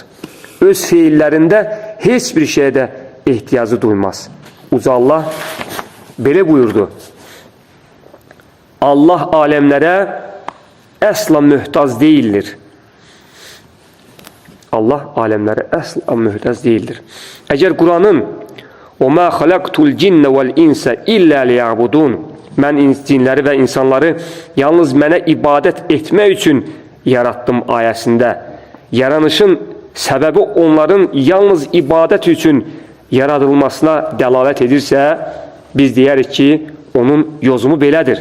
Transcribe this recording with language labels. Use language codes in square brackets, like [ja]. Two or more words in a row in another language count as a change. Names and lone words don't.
[az] Öz feillərində heç bir şeydə ehtiyacı duymaz. Uca Allah belə buyurdu. Allah aləmlərə əsla möhtac deyildir. Allah aləmlərə əsla möhtac deyildir. Əgər Quranın [ar] وَمَا خَلَقْتُ الْجِنَّ وَالْاِنْسَ إِلَّا لِيَعْبُدُونَ [az] mən cinləri və insanları yalnız mənə ibadət etmək üçün yaratdım ayəsində yaranışın səbəbi onların yalnız ibadət üçün yaradılmasına dəlalət edirsə, biz deyərik ki, onun yozumu belədir.